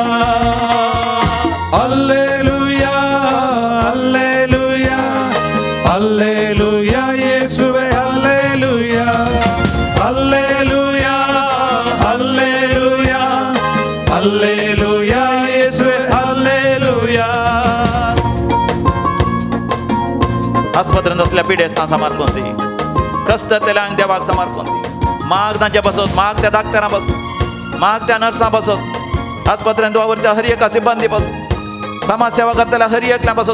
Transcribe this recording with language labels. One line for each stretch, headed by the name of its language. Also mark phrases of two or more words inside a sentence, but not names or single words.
Kannada: ಹಲ್ಲೆಲೂಯಾ, ಹಲ್ಲೆಲೂಯಾ, ಹಲ್ಲೆಲೂಯಾ ಯೇಸುವೇ, ಹಲ್ಲೆಲೂಯಾ, ಹಲ್ಲೆಲೂಯಾ, ಹಲ್ಲೆಲೂಯಾ, ಹಲ್ಲೆಲೂಯಾ ಯೇಸುವೇ, ಹಲ್ಲೆಲೂಯಾ.
Konkani: आस्पत्रेंत असल्या पिडेस्तांक समर्पण दी, कश्टांतल्या देवाक समर्पण दी. माग तांच्या बसत, माग त्या डाक्टरां बसत, माग त्या नर्सां बसत, आस्पत्रेंत वावरत्या हर एका सिब्बंदी बसत, समाज सेवा करतल्या हर एकल्या बसत.